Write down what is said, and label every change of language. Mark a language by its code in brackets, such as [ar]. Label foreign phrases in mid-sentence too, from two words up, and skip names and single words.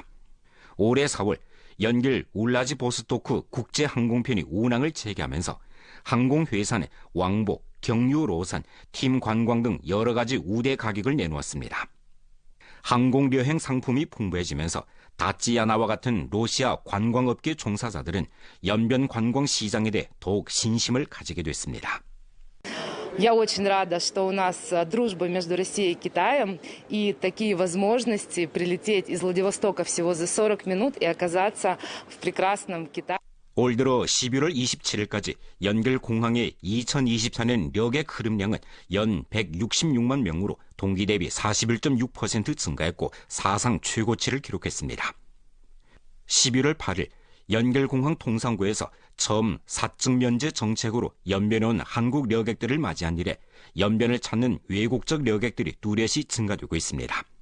[ko] 올해 4월 연길 울라지보스토크 국제항공편이 운항을 재개하면서 항공회사는 왕복, 경유 로산, 팀 관광 등 여러 가지 우대 가격을 내놓았습니다. 항공여행 상품이 풍부해지면서 다찌야나와 같은 러시아 관광업계 종사자들은 연변 관광 시장에 대해 더욱 신심을 가지게 됐습니다. [ru] Я очень рада, что у нас дружба между Россией и Китаем и такие возможности прилететь из Владивостока всего за 40 минут и оказаться в прекрасном Китае. [ko] 올 들어 11월 27일까지 연길 공항의 2024년 력의 흐름량은 연 166만 명으로 동기 대비 41.6% 증가했고 사상 최고치를 기록했습니다. 11월 8일 연길공항 통상구에서 처음 사적 면제 정책으로 연변에 온 한국 여객들을 맞이한 이래 연변을 찾는 외국적 여객들이 뚜렷이 증가되고 있습니다.